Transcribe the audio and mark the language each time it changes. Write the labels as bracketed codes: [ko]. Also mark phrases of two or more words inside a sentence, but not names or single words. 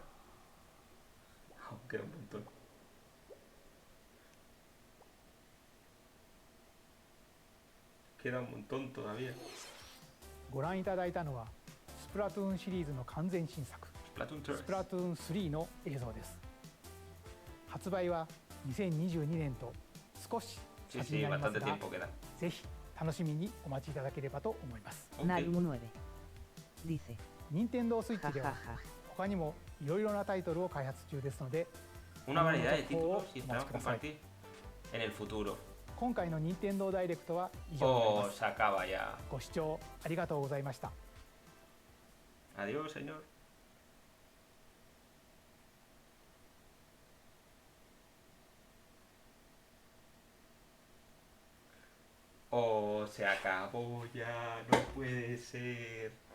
[es] Queda un montón. Queda un montón todavía. [ja] ご覧いただいたのはスプラトゥーンシリーズの完全新作スプラトゥーン3の映像です。発売は2022年と少し先になりますが、ぜひ楽しみにお待ちいただければと思います。 [es] Naru9 dice. [ja] 任天堂スイッチでは他にもいろいろなタイトルを開発中ですので、 [es] Una variedad de títulos y esperamos compartir en el futuro. [ja] 今回の任天堂ダイレクトは以上になります。 [es] Se acaba ya. [ja] ご視聴ありがとうございました。 [es] Adiós, señor. Oh, se acabó ya, no puede ser.